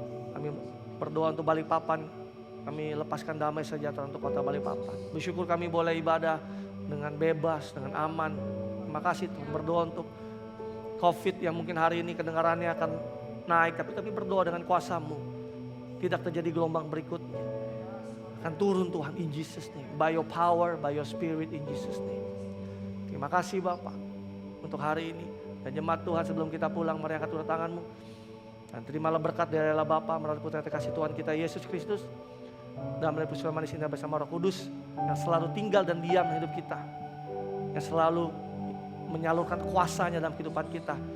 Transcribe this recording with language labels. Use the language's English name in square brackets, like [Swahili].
[Indonesian] Kami berdoa untuk Balikpapan, kami lepaskan damai sejahtera untuk kota Balikpapan. Bersyukur kami boleh ibadah dengan bebas, dengan aman. Terima kasih Tuhan. Berdoa untuk COVID yang mungkin hari ini kedengarannya akan naik, tapi kami berdoa dengan kuasa-Mu tidak terjadi gelombang berikutnya. Akan turun Tuhan [English] in Jesus name. By your power, by your spirit in Jesus name. [Indonesian] Terima kasih Bapak untuk hari ini. Dan jemaat Tuhan, sebelum kita pulang, mari angkat kedua tangan-Mu. Dan terimalah berkat dari Allah Bapa melalui putra kasih Tuhan kita Yesus Kristus. Dan melalui persekutuan manis indah bersama Roh Kudus yang selalu tinggal dan diam dalam hidup kita. Yang selalu menyalurkan kuasanya dalam kehidupan kita.